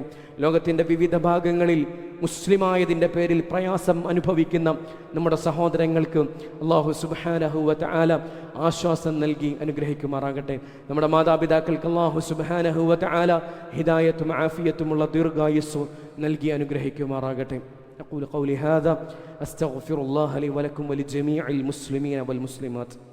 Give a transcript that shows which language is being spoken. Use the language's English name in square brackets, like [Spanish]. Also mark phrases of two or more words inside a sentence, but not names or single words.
[Malayalam] ലോകത്തിൻ്റെ വിവിധ ഭാഗങ്ങളിൽ മുസ്ലിമായതിൻ്റെ പേരിൽ പ്രയാസം അനുഭവിക്കുന്ന നമ്മുടെ സഹോദരങ്ങൾക്ക് [Arabic] الله سبحانه وتعالى [Malayalam] ആശ്വാസം നൽകി അനുഗ്രഹിക്കുമാറാകട്ടെ. നമ്മുടെ മാതാപിതാക്കൾക്ക് [Arabic] الله سبحانه وتعالى [Malayalam] ഹിദായത്തും ആഫിയത്തുമുള്ള ദീർഘായുസ്സും നൽകി അനുഗ്രഹിക്കുമാറാകട്ടെ. [Arabic] أقول قولي هذا أستغفر الله لي ولكم ولجميع المسلمين والمسلمات.